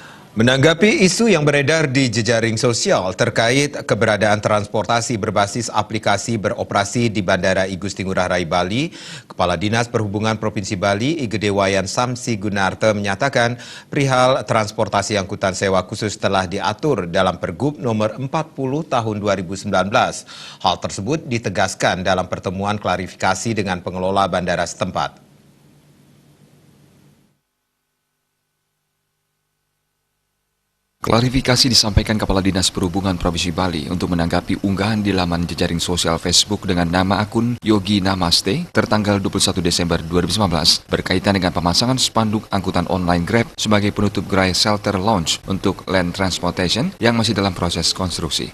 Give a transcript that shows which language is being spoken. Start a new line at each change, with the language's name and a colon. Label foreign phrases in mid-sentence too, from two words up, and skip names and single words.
Indonesian: Menanggapi isu yang beredar di jejaring sosial terkait keberadaan transportasi berbasis aplikasi beroperasi di Bandara Igusti Ngurah Rai Bali, Kepala Dinas Perhubungan Provinsi Bali, Igede Wayan Samsi Gunarte menyatakan perihal transportasi angkutan sewa khusus telah diatur dalam Pergub nomor 40 tahun 2019. Hal tersebut ditegaskan dalam pertemuan klarifikasi dengan pengelola bandara setempat. Klarifikasi disampaikan Kepala Dinas Perhubungan Provinsi Bali untuk menanggapi unggahan di laman jejaring sosial Facebook dengan nama akun Yogi Namaste tertanggal 21 Desember 2019 berkaitan dengan pemasangan spanduk angkutan online Grab sebagai penutup gerai
English: shelter lounge
Indonesian: untuk
English: land transportation
Indonesian: yang masih dalam proses konstruksi.